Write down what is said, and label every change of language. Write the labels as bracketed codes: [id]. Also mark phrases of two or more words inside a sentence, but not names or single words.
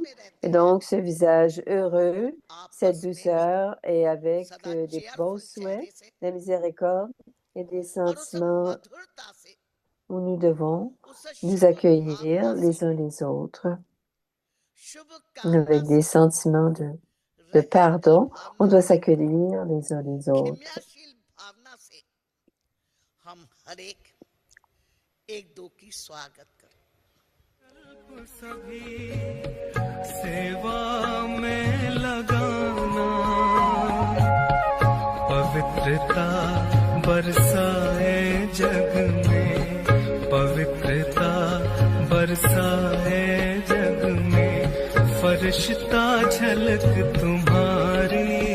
[fr] Et donc, ce visage heureux, cette douceur et avec des bons souhaits, la miséricorde et des sentiments où nous devons nous accueillir les uns les autres avec des sentiments de pardon. On doit s'accueillir les uns les autres. [hi] सेवा में लगाना पवित्रता बरसाए जग में पवित्रता बरसाए जग में फरिश्ता झलक तुम्हारी